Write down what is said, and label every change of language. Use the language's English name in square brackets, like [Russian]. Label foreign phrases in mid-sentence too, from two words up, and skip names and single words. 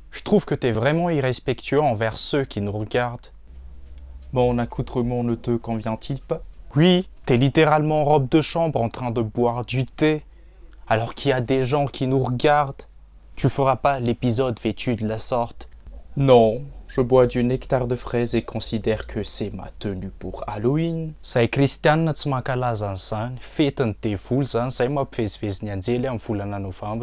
[French] trouve que t'es vraiment irrespectueux envers ceux qui nous regardent. Mon accoutrement ne te convient-il pas? Oui, t'es littéralement en robe de chambre en train de boire du thé, alors qu'il y a des gens qui nous regardent. Tu feras pas l'épisode vêtu de la sorte. Non, je bois du nectar de fraise et considère que c'est ma tenue pour Halloween. [Malagasy] Say Christian tsy mankalaza an'izany, fetiny dévoly zany, zay mampivezivezy ny anjely amin'ny volana novembre.